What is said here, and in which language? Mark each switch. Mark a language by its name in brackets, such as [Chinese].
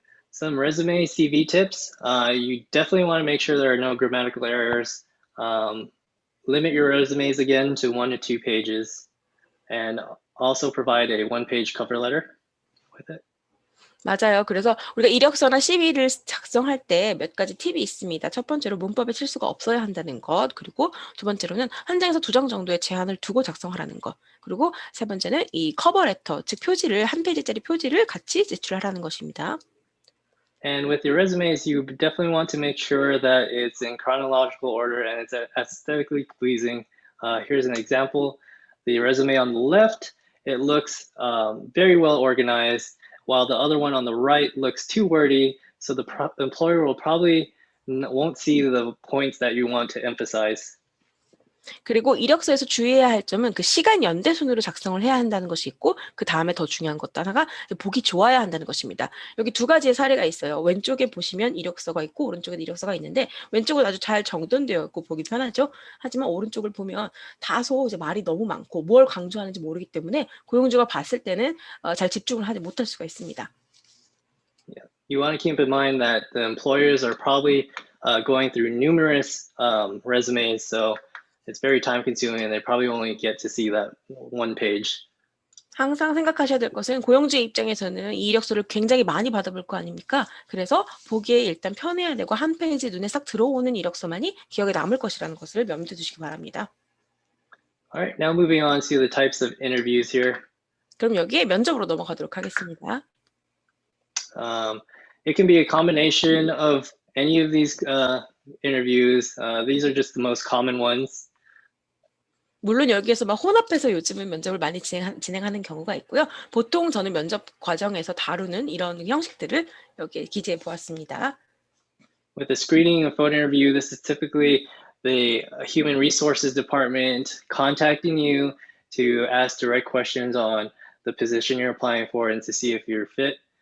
[English] Some resume CV tips. You definitely want to make sure there are no grammatical errors. Limit your resumes again to 1 to 2 pages, and also provide a one-page cover letter with it. [Korean] 맞아요. 그래서 우리가 이력서나 CV를 작성할 때 몇 가지 팁이 있습니다. 첫 번째로 문법에 실수가 없어야 한다는 것, 그리고 두 번째로는 한 장에서 두 장 정도의 제한을 두고 작성하라는 것, 그리고 세 번째는 이 커버 레터, 즉 표지를 한 페이지짜리 표지를 같이 제출하라는 것입니다. [English] And with your resumes, you definitely want to make sure that it's in chronological order and it's aesthetically pleasing. Here's an example. The resume on the left, it looks very well organized, while the other one on the right looks too wordy, so the employer will probably won't see the points that you want to emphasize. [Korean] 그리고 이력서에서 주의해야 할 점은 그 시간 연대 순으로 작성을 해야 한다는 것이 있고 그 다음에 더 중요한 것 하나가 보기 좋아야 한다는 것입니다. 여기 두 가지의 사례가 있어요. 왼쪽에 보시면 이력서가 있고 오른쪽에 이력서가 있는데 왼쪽은 아주 잘 정돈되어 있고 보기 편하죠. 하지만 오른쪽을 보면 다소 이제 말이 너무 많고 뭘 강조하는지 모르기 때문에 고용주가 봤을 때는 잘 집중을 하지 못할 수가 있습니다. [English] You want to keep in mind that the employers are probably going through numerous resumes, so it's very time consuming and they probably only get to see that one page. [Korean] 항상 생각하셔야 될 것은 고용주의 입장에서는 이 이력서를 굉장히 많이 받아볼 거 아닙니까? 그래서 보기에 일단 편해야 되고 한 페이지 눈에 싹 들어오는 이력서만이 기억에 남을 것이라는 것을 염두에 두시기 바랍니다. [English] All right, now moving on to the types of interviews here. [Korean] 그럼 여기에 면접으로 넘어가도록 하겠습니다. [English] It can be a combination of any of these interviews. These are just the most common ones. [Korean] 물론 여기에서 막 혼합해서 요즘은 면접을 많이 진행하는 경우가 있고요. 보통 저는 면접 과정에서 다루는 이런 형식들을 여기에 기재해 보았습니다. [English] With the screening and phone interview, this is typically the human resources department contacting you to ask direct questions on the position you're applying for and to see if you're fit.